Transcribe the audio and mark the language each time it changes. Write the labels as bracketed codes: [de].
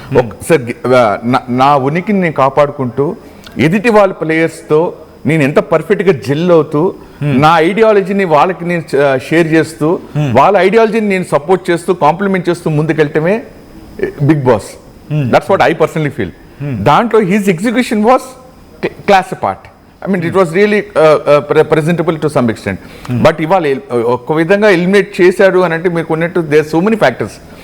[te] ఒకసారి నా ఉనికిని నేను కాపాడుకుంటూ ఎదుటి వాళ్ళ ప్లేయర్స్తో నేను ఎంత పర్ఫెక్ట్గా జెల్ అవుతూ నా ఐడియాలజీని వాళ్ళకి నేను షేర్ చేస్తూ వాళ్ళ ఐడియాలజీని నేను సపోర్ట్ చేస్తూ కాంప్లిమెంట్ చేస్తూ ముందుకెళ్ళటమే big boss. [en] That's what I personally feel. దాంట్లో his execution was class apart. I mean, it was really presentable to some extent. [te] But ఇవాళ ఒక విధంగా ఎలిమినేట్ చేశాడు అని అంటే మీకు ఉన్నట్టు [en] There so many factors.